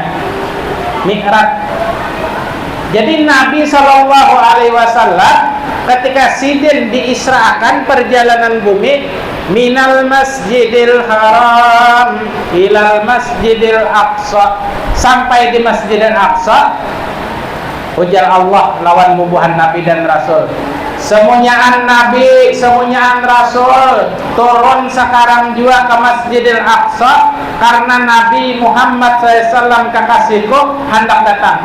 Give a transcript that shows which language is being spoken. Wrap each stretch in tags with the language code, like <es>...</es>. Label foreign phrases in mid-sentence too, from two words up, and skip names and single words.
<bjn>Mi'raj. Jadi Nabi SAW ketika sidin diisra'akan perjalanan bumi</bjn> <ar>من المسجد الحرام إلى المسجد الأقصى,</ar> <bjn>sampai di Masjidil Aqsa ujar Allah lawan bubuhan Nabi dan Rasul.</bjn> <id>Semuanyaan Nabi, semuanyaan Rasul turun sekarang juga ke Masjidil Aqsa karena Nabi Muhammad SAW kekasihku hendak datang.</id>